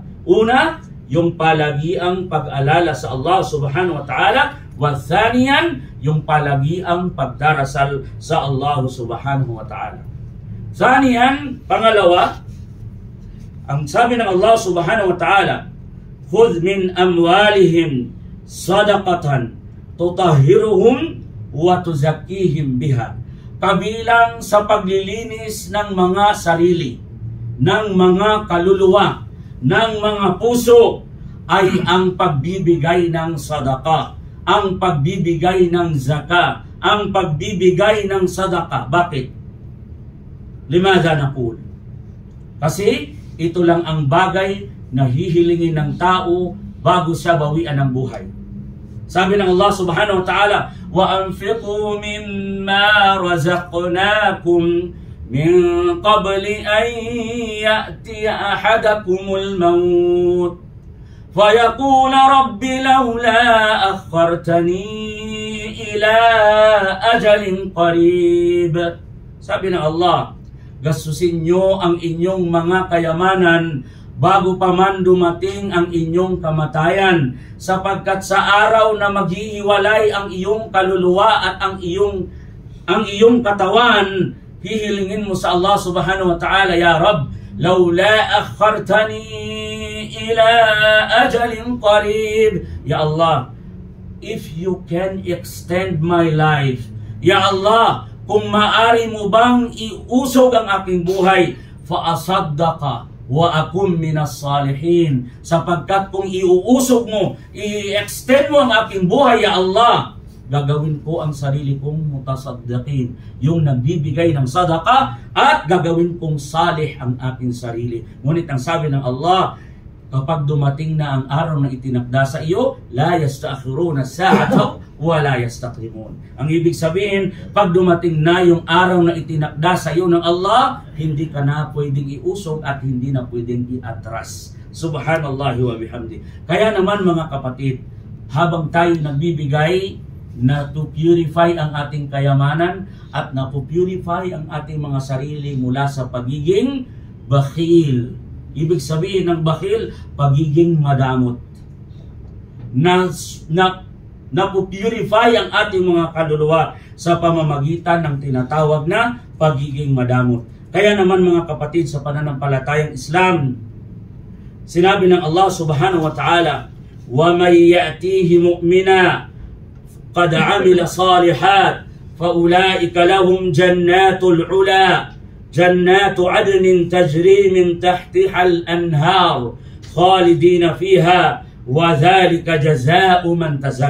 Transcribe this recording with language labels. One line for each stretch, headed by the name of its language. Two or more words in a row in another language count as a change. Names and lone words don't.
Filipino: Una, yung palagiang pag-alala sa Allah
Arabic: سبحانه وتعالى. وثانيا,
Filipino: yung palagiang pagdarasal sa Allah
Arabic: سبحانه وتعالى.
Filipino: Thaniyan, pangalawa, ang sabi ng Allah
Arabic: سبحانه وتعالى, خذ من أموالهم صدقة تطهرهم وتزكيهم بها.
Filipino: Kabilang sa paglilinis ng mga sarili, ng mga kaluluwa, ng mga puso ay ang pagbibigay ng sadaka, ang pagbibigay ng zaka, ang pagbibigay ng sadaka.
Arabic: Bakit? لماذا نقول?
Filipino: Kasi ito lang ang bagay na hihilingin ng tao bago siya bawian ng buhay. Sabi ng Allah
Arabic: سبحانه وتعالى, وَأَنْفِقُوا مِمَّا رَزَقْنَاكُمْ مِنْ قَبْلِ أَنْ يَأْتِيَ أَحَدَكُمُ الْمَوْتُ فَيَقُولَ رَبِّ لَوْلَا أَخَّرْتَنِي إِلَى أَجَلٍ قَرِيبٍ.
Filipino: Sabi ng Allah, gastusin nyo ang inyong mga kayamanan bago pa man dumating ang inyong kamatayan, sapagkat sa araw na maghihiwalay ang iyong kaluluwa at ang iyong katawan, hihilingin mo sa Allah
Arabic: سبحانه وتعالى, يا رب لولا أخرتني إلى أجل قريب. يا الله,
English: if you can extend my life,
Arabic: يا الله,
Filipino: kung maari mo bang iusog ang aking buhay,
Arabic: فأصدق وأكن من الصالحين,
Filipino: sapagkat kung iuusog mo, i-extend mo ang aking buhay,
Arabic: يا الله,
Filipino: gagawin ko ang sarili kong mutasaddiqin, yung nagbibigay ng sadaka, at gagawin kong salih ang aking sarili. Ngunit ang sabi ng Allah, kapag dumating na ang araw na itinakda sa iyo,
Arabic: لا يستأخرون ساعة ولا يستقدمون.
Filipino: Ang ibig sabihin, pag dumating na yung araw na itinakda sa iyo ng Allah, hindi ka na pwedeng iusog at hindi na pwedeng iatras.
Arabic: سبحان الله وبحمده.
Filipino: Kaya naman mga kapatid, habang tayo nagbibigay na
English: to purify
Filipino: ang ating kayamanan at na
English: to purify
Filipino: ang ating mga sarili mula sa pagiging bakhil. Ibig sabihin ng bakhil, pagiging madamot. Na purify ang ating mga kaluluwa sa pamamagitan ng tinatawag na pagiging madamot. Kaya naman mga kapatid, sa pananampalatayang Islam, sinabi ng Allah
Arabic: سبحانه وتعالى, وَمَنْ يَأْتِيهِ مُؤْمِنًا قَدْ عَمِلَ صَالِحَاتٍ فَأُولَئِكَ لَهُمْ جَنَّاتُ الْعُلَى جنات عدن تجري من تحتها الأنهار خالدين فيها وذلك جزاء من تزكى.